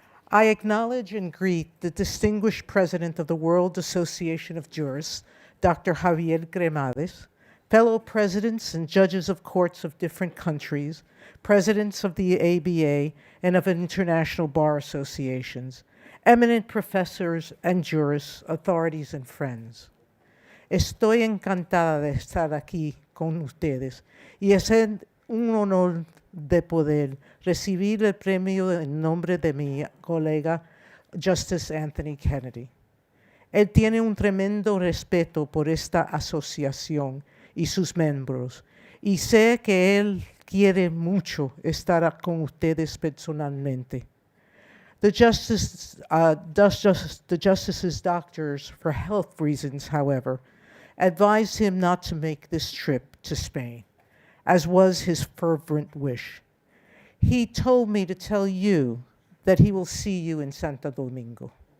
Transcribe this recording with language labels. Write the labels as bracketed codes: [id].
[en] I acknowledge and greet the distinguished president of the World Association of Jurists, Dr. Javier Cremades, fellow presidents and judges of courts of different countries, presidents of the ABA and of international bar associations, eminent professors and jurists, authorities and friends. [es] Estoy encantada de estar aquí con ustedes y es un honor de poder recibir el premio en nombre de mi colega Justice Anthony Kennedy. Él tiene un tremendo respeto por esta asociación y sus miembros, y sé que él quiere mucho estar con ustedes personalmente. [en] The Justice's doctors, for health reasons, however, advised him not to make this trip to Spain, as was his fervent wish. He told me to tell you that he will see you in Santo Domingo.